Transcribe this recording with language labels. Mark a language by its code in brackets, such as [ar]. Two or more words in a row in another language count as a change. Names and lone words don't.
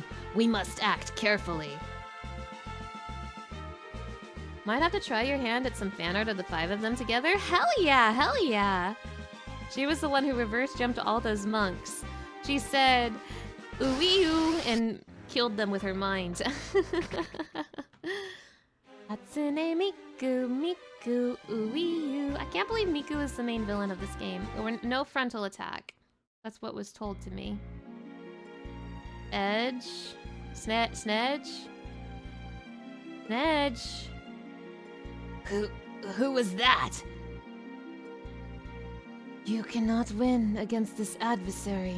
[en] We must act carefully. Might have to try your hand at some fan art of the 5 of them together? Hell yeah, hell yeah! She was the one who reverse jumped all those monks. She said, ooh-wee-oo, and killed them with her mind. Hatsune Miku, Miku, ooh-wee-oo. I can't believe Miku is the main villain of this game. No frontal attack. That's what was told to me. Edge? Snedge? Snedge? Who was that? You cannot win against this adversary.